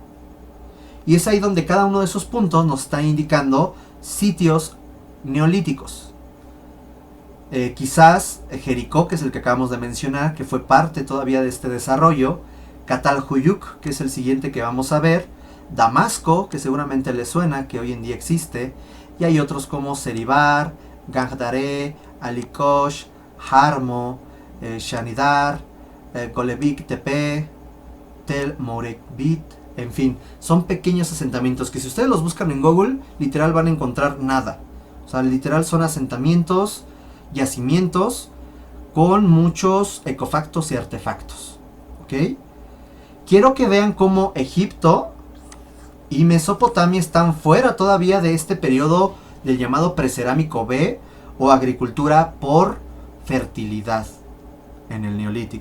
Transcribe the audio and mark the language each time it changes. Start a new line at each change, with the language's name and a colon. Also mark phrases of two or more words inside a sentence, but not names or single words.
Spanish: Y es ahí donde cada uno de esos puntos nos está indicando sitios neolíticos. Quizás Jericó, que es el que acabamos de mencionar, que fue parte todavía de este desarrollo. Catalhuyuk, que es el siguiente que vamos a ver. Damasco, que seguramente les suena, que hoy en día existe. Y hay otros como Seribar, Gangdaré, Alikosh, Harmo, Shanidar, Golebik Tepe, Tel Mourekbit. En fin, son pequeños asentamientos que si ustedes los buscan en Google, literal van a encontrar nada. O sea, literal son asentamientos, yacimientos con muchos ecofactos y artefactos. ¿Ok? Quiero que vean cómo Egipto y Mesopotamia están fuera todavía de este periodo del llamado Precerámico B o agricultura por fertilidad en el Neolítico.